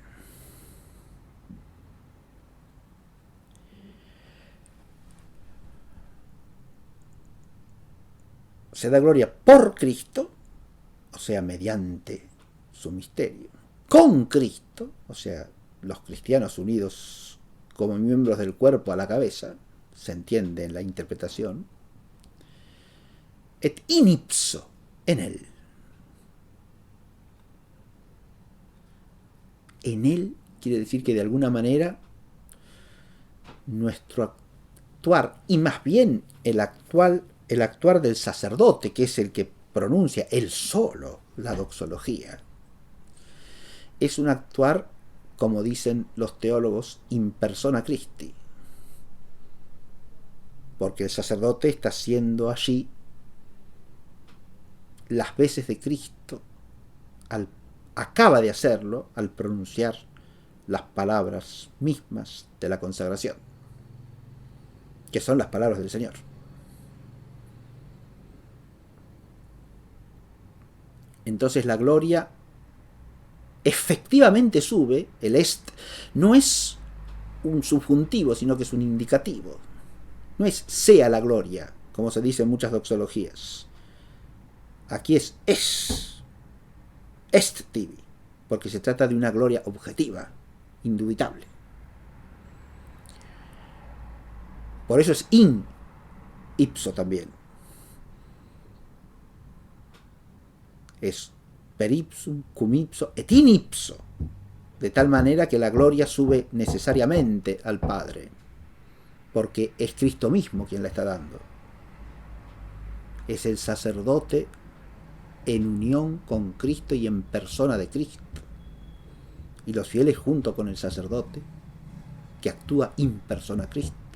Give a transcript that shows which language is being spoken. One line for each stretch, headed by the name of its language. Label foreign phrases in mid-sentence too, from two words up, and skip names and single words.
Spanish: Se da gloria por Cristo, o sea, mediante su misterio, con Cristo, o sea, los cristianos unidos como miembros del cuerpo a la cabeza, se entiende en la interpretación,
Latin: et in ipso,
Spanish: en Él. En Él quiere decir que de alguna manera nuestro actuar, y más bien el actuar del sacerdote, que es el que pronuncia él solo la doxología, es un actuar, como dicen los teólogos,
Latin: in persona Christi,
Spanish: porque el sacerdote está haciendo allí las veces de Cristo, acaba de hacerlo al pronunciar las palabras mismas de la consagración, que son las palabras del Señor. Entonces la gloria efectivamente sube, el est no es un subjuntivo, sino que es un indicativo. No es sea la gloria, como se dice en muchas doxologías. Aquí es
Latin: est tibi,
Spanish: porque se trata de una gloria objetiva, indubitable. Por eso es
Latin: in ipso
Spanish: también.
Latin: Es per ipsum, cum ipso et in ipso,
Spanish: de tal manera que la gloria sube necesariamente al Padre, porque es Cristo mismo quien la está dando. Es el sacerdote en unión con Cristo y en persona de Cristo, y los fieles junto con el sacerdote que actúa
Latin: in persona Cristo.